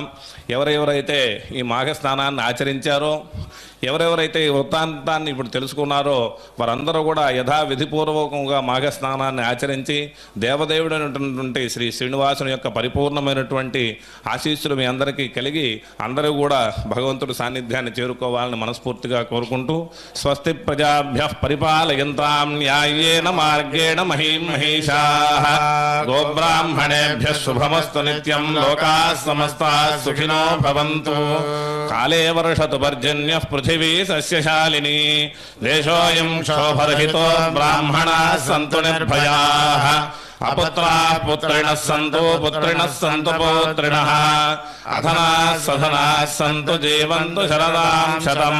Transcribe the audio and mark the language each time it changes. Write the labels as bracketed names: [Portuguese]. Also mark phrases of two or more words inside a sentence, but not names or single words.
[Telugu] ఎవరెవరైతే ఈ మాఘస్నానాన్ని ఆచరించారో, ఎవరెవరైతే ఈ వృత్తాంతాన్ని ఇప్పుడు తెలుసుకున్నారో వారందరూ కూడా యథావిధిపూర్వకంగా మాఘస్నానాన్ని ఆచరించి దేవదేవుడైనటువంటి శ్రీ శ్రీనివాసుని యొక్క పరిపూర్ణమైనటువంటి ఆశీస్సులు మీ అందరికీ కలిగి అందరూ కూడా భగవంతుడి సాన్నిధ్యాన్ని చేరుకోవాలని మనస్ఫూర్తిగా కోరుకుంటూ, [Sanskrit] స్వస్తి ప్రజాభ్యః పరిపాలయంతాం న్యాయేన మార్గేణ మహీం మహేషాః గోబ్రాహ్మణేభ్యః శుభమస్తు నిత్యం లోకాః సమస్తాః సుఖినో భవంతు. కాలే వర్షతు పర్జన్యః పృథివీ సస్యశాలినీ దేశోऽयं శోభరహితో బ్రాహ్మణాः సంతు నిర్భయాః అపుత్రాः పుత్రిణः సంతు పుత్రిణः సంతు పౌత్రిణः అధనాः సధనాः సంతు జీవంతు శరదాం శతం.